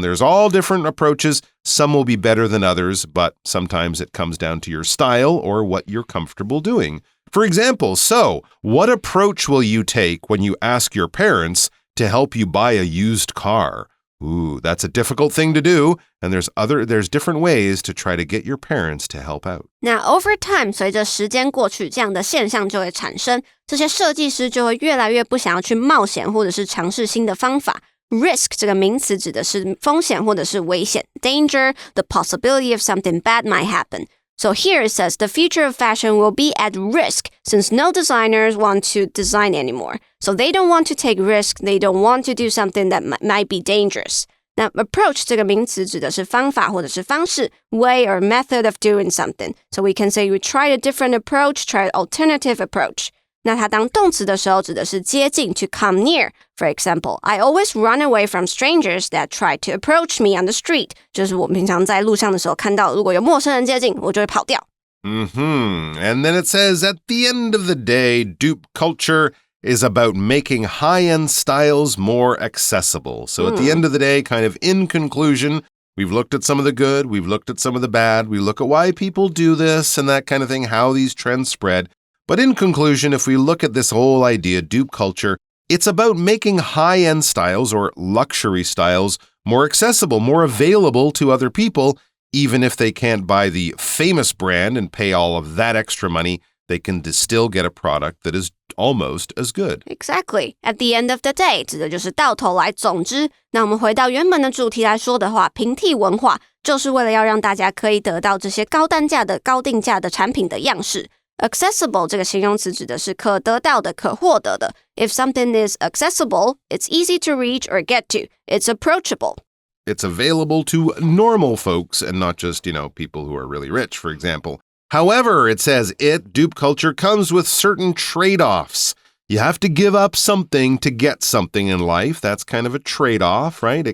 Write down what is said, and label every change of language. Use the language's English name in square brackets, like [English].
[English] There's all different approaches. Some will be better than others, but sometimes it comes down to your style or what you're comfortable doing. For example, what approach will you take when you ask your parents to help you buy a used car? Ooh, that's a difficult thing to do, and there's different ways to try to get your parents to help out. [Chinese] 那 [English] over time [Chinese] 随着时间过去，这样的现象就会产生，这些设计师就会越来越不想要去冒险或者是尝试新的方法。 [English] Risk [Chinese] 这个名词指的是风险或者是危险 [English] ，danger, the possibility of something bad might happen. So here it says the future of fashion will be at risk since no designers want to design anymore. So they don't want to take risk, they don't want to do something that might be dangerous. [Chinese] 那 approach 这个名词指的是方法或者是方式 [English] way or method of doing something. So we can say we tried a different approach, tried an alternative approach. [Chinese] 那它当动词的时候指的是接近 [English] to come near. For example, I always run away from strangers that try to approach me on the street. [Chinese] 就是我平常在路上的时候看到如果有陌生人接近，我就会跑掉。 [English] And then it says, at the end of the day, dupe culture is about making high-end styles more accessible. So at the end of the day, kind of in conclusion, we've looked at some of the good, we've looked at some of the bad, we look at why people do this and that kind of thing, how these trends spread. But in conclusion, if we look at this whole idea, dupe culture, it's about making high-end styles or luxury styles more accessible, more available to other people, even if they can't buy the famous brand and pay all of that extra money. They can still get a product that is almost as good. Exactly. At the end of the day, [Chinese] 指的就是到头来。总之，那我们回到原本的主题来说的话，平替文化就是为了要让大家可以得到这些高单价的、高定价的产品的样式。 Accessible 这个形容词指的是可得到的、可获得的。 [English] If something is accessible, it's easy to reach or get to. It's approachable. It's available to normal folks and not just, people who are really rich, for example. However, it says dupe culture comes with certain trade-offs. You have to give up something to get something in life. That's kind of a trade-off, right?